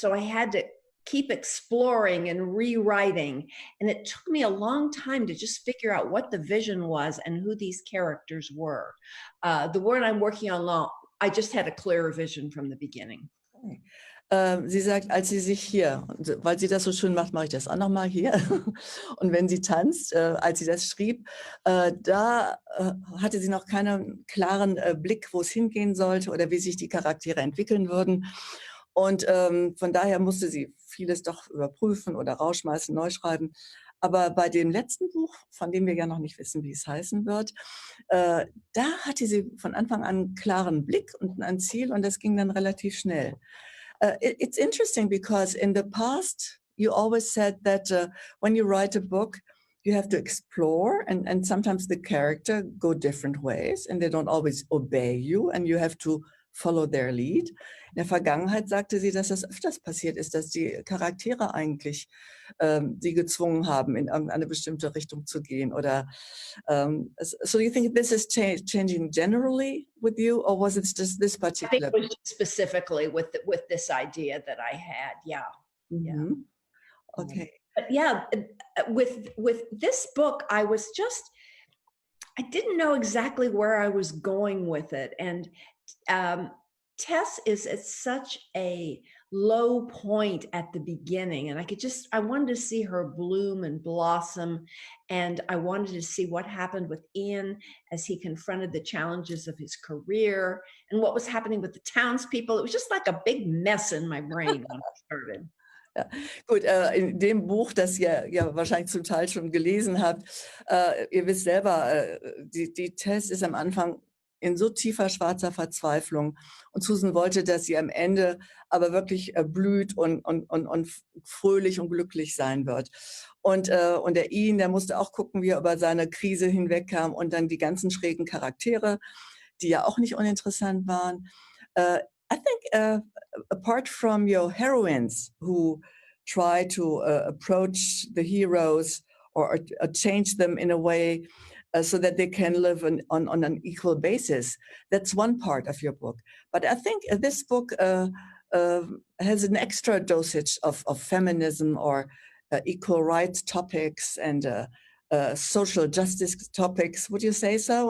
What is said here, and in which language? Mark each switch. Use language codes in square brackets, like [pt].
[en] So I had to keep exploring and rewriting. And it took me a long time to just figure out what the vision was and who these characters were. The word I'm working on now, I just had a clearer vision from the beginning. Okay. [de] Sie sagt, als sie sich hier, weil sie das so schön macht, mache ich das auch nochmal hier. Und wenn sie tanzt, als sie das schrieb, da hatte sie noch keinen klaren Blick, wo es hingehen sollte oder wie sich die Charaktere entwickeln würden. Und von daher musste sie vieles doch überprüfen oder rausschmeißen, neu schreiben. Aber bei dem letzten Buch, von dem wir ja noch nicht wissen, wie es heißen wird, da hatte sie von Anfang an einen klaren Blick und ein Ziel und das ging dann relativ schnell. [en] It's interesting because in the past, you always said that when you write a book, you have to explore and sometimes the character go different ways and they don't always obey you and you have to follow their lead. [de] In der Vergangenheit sagte sie, dass das öfters passiert ist, dass die Charaktere eigentlich sie gezwungen haben, in eine bestimmte Richtung zu gehen. [en] Oder so you think this is changing generally with you, or was it just this particular? I think it was specifically with this idea that I had. Yeah. Mm-hmm. Okay. But yeah, with this book, I didn't know exactly where I was going with it. And Tess is at such a low point at the beginning. And I wanted to see her bloom and blossom. And I wanted to see what happened with Ian as he confronted the challenges of his career and what was happening with the townspeople. It was just like a big mess in my brain when I started. [de] Ja, gut, in dem Buch, das ihr ja wahrscheinlich zum Teil schon gelesen habt, ihr wisst selber, die Tess ist am Anfang in so tiefer schwarzer Verzweiflung und Susan wollte, dass sie am Ende aber wirklich blüht und fröhlich und glücklich sein wird. Und der Ian, der musste auch gucken, wie er über seine Krise hinwegkam und dann die ganzen schrägen Charaktere, die ja auch nicht uninteressant waren. [en] I think apart from your heroines who try to approach the heroes or change them in a way so that they can live on an equal basis, that's one part of your book. But I think this book has an extra dosage of feminism or equal rights topics and social justice topics. Would you say so?